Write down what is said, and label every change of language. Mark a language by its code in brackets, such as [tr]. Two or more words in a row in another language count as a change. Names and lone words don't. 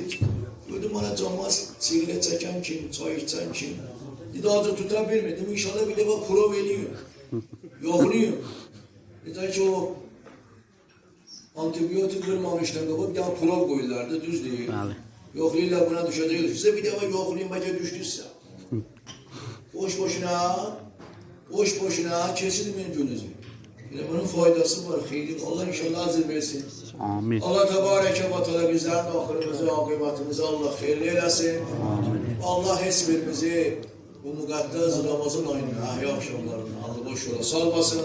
[az] Gördüm, bana cəmaat sigaret çəkən kim, çay içən kim. Daha da tuta bilmedim. İnşallah bir defa prov eləyim. Yoxlayım. Necə ki o antibiyotik vurmamışdan qabaq bir dənə prov qoyurlardı, düz deyil. Bəli. Yoxlayırlar buna düşəcək. Sizə bir dəfə yoxlayın, bəlkə düşdüysə. [tr] Boş boşuna kesilmeyin gününüzü. [az] Yine bunun faydası var, xeyri. Allah inşallah hazır versin. Amin. [tr] Allah tebareke ve teala bizlerin ahirimizi, akıbetimizi Allah hayırlı eylesin. Amin. [az] Allah heç birimizi bu müqəddəs Ramazan ayının ahya akşamlarına Allah boş yola salmasın.